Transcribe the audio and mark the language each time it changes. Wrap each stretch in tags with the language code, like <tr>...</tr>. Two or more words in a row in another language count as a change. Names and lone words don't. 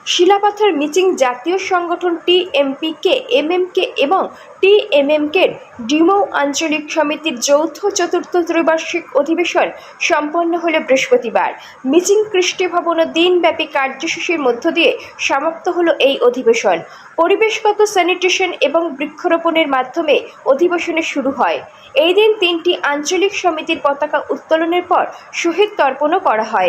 <bn>শিলাপাথর মিচিং জাতীয় সংগঠন টিএমপিকে এমএমকে এবং টিএমএমকের ডিমৌ আঞ্চলিক সমিতির যৌথ চতুর্থ ত্রৈবার্ষিক অধিবেশন সম্পন্ন হল বৃহস্পতিবার। মিচিং কৃষ্টি ভবন দিনব্যাপী কার্যসূচির মধ্য দিয়ে সমাপ্ত হল এই অধিবেশন। পরিবেশগত স্যানিটেশন এবং বৃক্ষরোপণের মাধ্যমে অধিবেশনে শুরু হয়। এই দিন 3টি আঞ্চলিক সমিতির পতাকা উত্তোলনের পর শহীদ তর্পণও করা হয়।</bn>